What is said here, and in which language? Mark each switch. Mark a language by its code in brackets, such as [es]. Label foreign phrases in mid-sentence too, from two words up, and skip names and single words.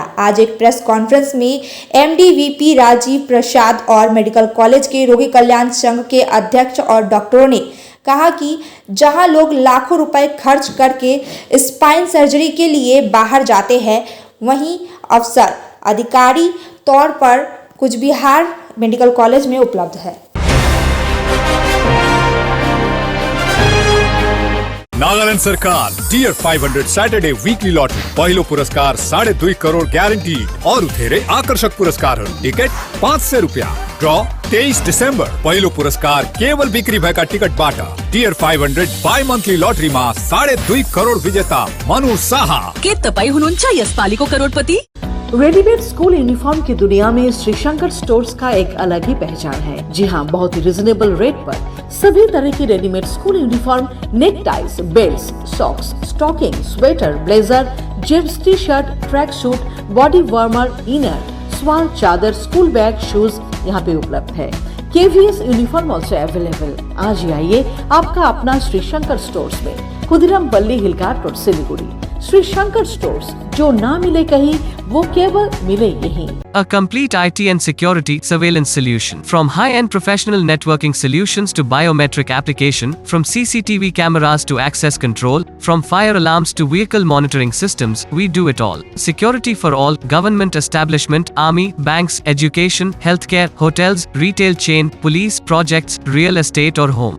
[hi] आज एक [en] press conference [hi] में एमडी वीपी राजीव प्रसाद और [en] medical college [hi] के रोगी कल्याण संघ के अध्यक्ष और डॉक्टरों ने कहा कि जहां लोग लाखों रुपए खर्च करके [en] spine surgery [hi] के लिए बाहर जाते हैं, वहीं अवसर अधिकारी तौर पर कुछ बिहार [en] medical college [hi] में उपलब्ध है। [ne] नागालैंड सरकार टीयर 500 [en] Saturday weekly lottery [ne] पहिलो पुरस्कार 2.5 करोड़ ग्यारंटी और उथेरे आकर्षक पुरस्कार टिकट 500 रुपया [en] draw 23 December [ne] पहिलो पुरस्कार केवल बिक्री भएका टिकट बाटा टियर 500 [en] bi-monthly lottery [ne] में 2.5 करोड़ विजेता मनु शाह। के तपाई हुनुहुन्छ यसपालिको करोड़पति? [en] readymade school uniform [hi] की दुनिया में श्री शंकर स्टोर्स का एक अलग ही पहचान है। जी हाँ, बहुत ही [en] reasonable rate [hi] पर सभी तरह की [en] readymade school uniform, neck ties, belt, socks, stocking, sweater, blazer, jeans, T-shirt, track suit, body warmer, inner, [hi] स्वाल, चादर, [en] school bag, shoes [hi] यहाँ पे उपलब्ध है। [en] KVS uniform also available. [hi] आज ही आइए आपका अपना श्री शंकर स्टोर्स में, खुदिराम पल्ली हिलघाट रोड, सिलीगुड़ी। श्री शंकर स्टोर्स, जो ना मिले कहीं वो केवल मिले यहीं। [en] A complete IT and security surveillance solution. From high-end professional networking solutions to biometric application, from CCTV cameras to access control, from fire alarms to vehicle monitoring systems, we do it all. Security for all, government establishment, army, banks, education, healthcare, hotels, retail chain, police, projects, real estate or home.